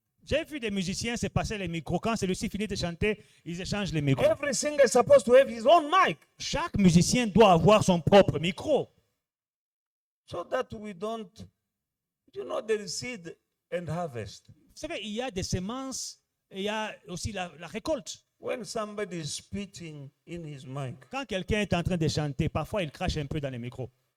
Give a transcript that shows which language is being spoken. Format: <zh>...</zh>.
<fr>J'ai vu des musiciens se passer les micros. Quand celui-ci finit de chanter, ils échangent les micros.</fr> <en>Every singer is supposed to have his own mic</en> <fr>Chaque musicien doit avoir son propre micro.</fr> <en>so that we don't, there is seed and harvest.</en> <fr>Vous savez, il y a des semences et il y a aussi la récolte.</fr> <en>When somebody is spitting in his mic,</en> <fr>Quand quelqu'un est en train de chanter, parfois il crache un peu dans les micros.</fr>